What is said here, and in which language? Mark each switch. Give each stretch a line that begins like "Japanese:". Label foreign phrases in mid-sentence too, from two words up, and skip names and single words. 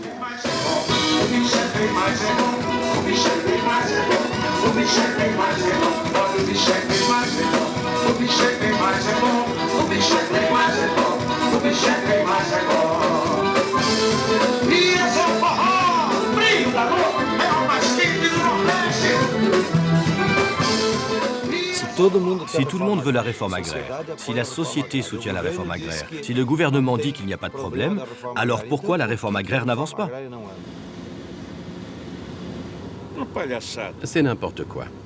Portuguese: O bicho é bem mais é bom, o bicho é bem mais é bom, o bicho é bem mais é bom, olha o bicho é bem mais é bom, o bicho é bem mais é bom, o bicho é bem mais é bom, o bicho é bem mais é bom. E esse é o forró, o brilho da noite, é o mais quente do Nordeste.
French: Si tout le monde veut la réforme agraire, si la société soutient la réforme agraire, si le gouvernement dit qu'il n'y a pas de problème, alors pourquoi la réforme agraire n'avance pas? C'est n'importe quoi.